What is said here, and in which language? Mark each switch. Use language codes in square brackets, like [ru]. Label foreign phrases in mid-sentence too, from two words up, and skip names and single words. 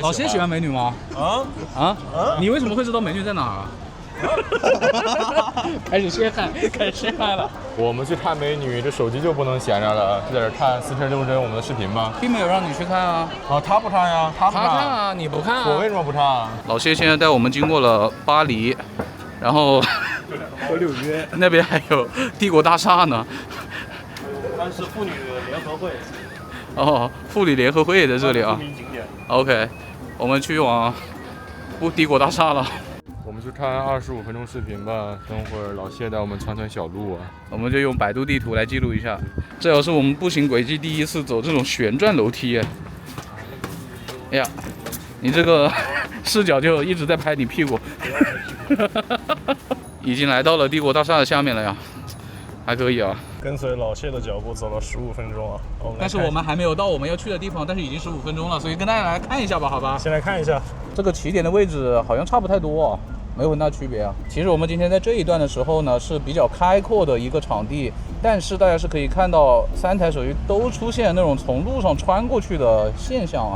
[zh] 老謝喜歡美女嗎？啊？你為什麼會知道美女在哪兒啊？開始陷害了。我們去看美女，這手機就不能閒着了，在這看4呎6幀我們的視頻嗎？並沒有讓你去看啊。啊，他不看呀，他看啊，你不看啊？我為什麼不看啊？老謝現在帶我們經過了巴黎。然後和紐約那邊還有帝國大廈呢，但是婦女聯合會。哦，婦女聯合會也在這裡啊。OK， 我們去往帝國大廈了。我們去看25分鐘視頻吧，等會兒老謝帶我們串小路啊。我們就用百度地圖來記錄一下。這要是我們步行軌跡第一次走這種旋轉樓梯，哎呀，你這個視角就一直在拍你屁股。已經來到了帝國大廈的下面了呀，還可以啊。跟隨老謝的腳步走了15分鐘啊，但是我們還沒有到我們要去的地方，但是已經15分鐘了，所以跟大家来看一下吧，好吧？先来看一下這個起點的位置，好像差不太多啊，沒有很大區別啊。其實我們今天在這一段的時候呢，是比較開闊的一個場地，但是大家是可以看到3台手機都出現那種從路上穿過去的現象啊。